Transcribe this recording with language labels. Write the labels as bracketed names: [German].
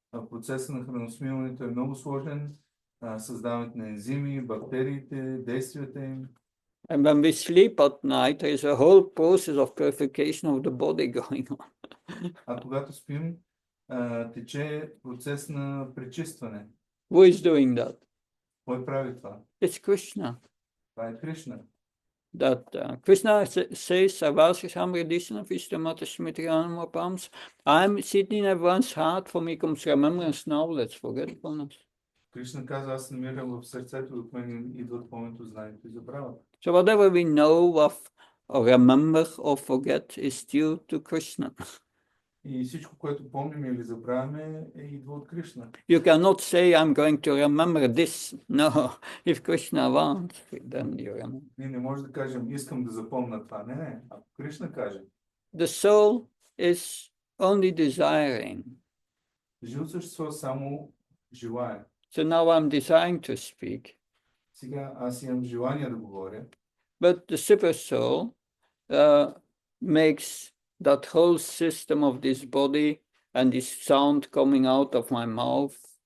[Bulgarian] Процесът на храносмилането е много сложен. създаването на ензими, бактериите, действията им. [English] And when we sleep at night, there is a whole process of purification of the body going on. [Bulgarian] А когато спим, тече процес на пречистване. [English] Who is doing that? [Bulgarian] Кой прави това? [English] It's Krishna. [Bulgarian] Това е Кришна. [English] That Krishna says, [Sanskrit] Avasisham Redishna Vishtamata Shmitriyanam Apams. [English] I'm sitting in everyone's heart, for me comes remembrance, knowledge, forgetfulness. [Bulgarian] Кришна казва, аз намирам в сърцето, от мен идват помнито, знанието и забравата. [English] So whatever we know of, or remember, or forget is due to Krishna. [Bulgarian] И всичко, което помним или забравяме, идва от Кришна. [English] You cannot say, I'm going to remember this. No, if Krishna wants, then you remember. [Bulgarian] Ние не може да кажем, искам да запомня това. Не. Ако Кришна каже. [English] The soul is only desiring. [Bulgarian] Живо същество само желая. [English] So now I'm desiring to speak. [Bulgarian] Сега аз имам желание да говоря. [English] But the super soul makes that whole system of this body and this sound coming out of my mouth.